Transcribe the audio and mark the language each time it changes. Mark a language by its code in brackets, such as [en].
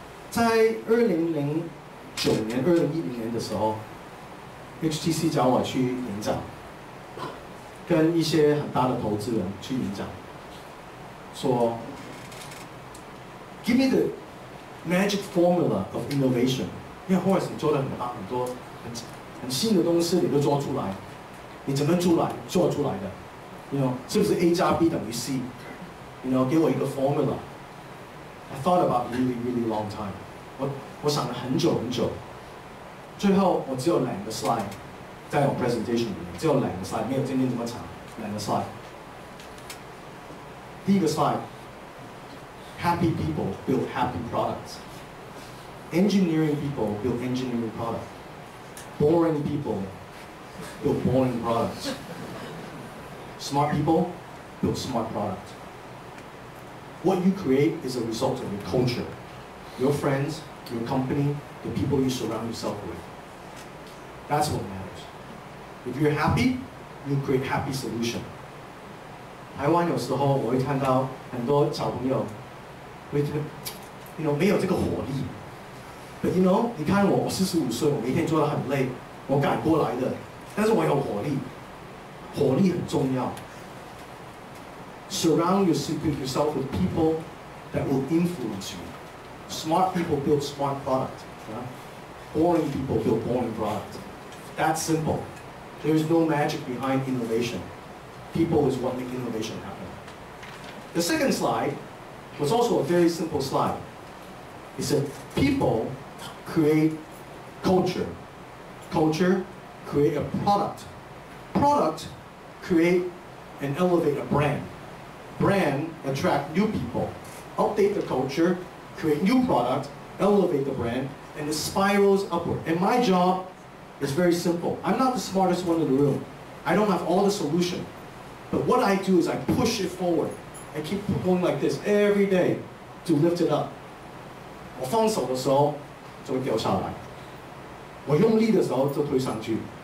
[zh] 在2009年、2010年的时候 ，HTC 找我去演讲，跟一些很大的投资人去演讲，说 ， [en] Give me the magic formula of innovation。 [zh] 因为后来你做了很多很新的东西，你都做出来，你怎么做出来的？是不是 A 加 B 等于 C？给我一个 formula。 [en] I thought about really, really long time。 [zh] 我想了很久很久，最后我只有2个 slide， 在我 presentation 里面只有2个 slide， 没有今天这么长，2个 slide。第一个 slide， [en] happy people build happy products。 Engineering people build engineering products. Boring people build boring products. Smart people build smart products. What you create is a result of your culture, your friends, your company, the people you surround yourself with. That's what matters. If you're happy, you create happy solution. [zh] 台湾有时候我会看到很多小朋友会没有这个火力。 But你看我45岁，我每天做得很累，我赶过来的，但是我有火力。火力很重要。 [en] Surround yourself with people that will influence you. Smart people build smart products. Boring people build boring products. That's simple. There is no magic behind innovation. People is what make innovation happen. The second slide was also a very simple slide. It said people create culture. Culture create a product. Product create and elevate a brand. Brand attract new people. Update the culture, create new product, elevate the brand, and it spirals upward. And my job is very simple. I'm not the smartest one in the room. I don't have all the solution. But what I do is I push it forward. I keep going like this every day to lift it up. [zh] 我放手的时候就会掉下来，我用力的时候就推上去。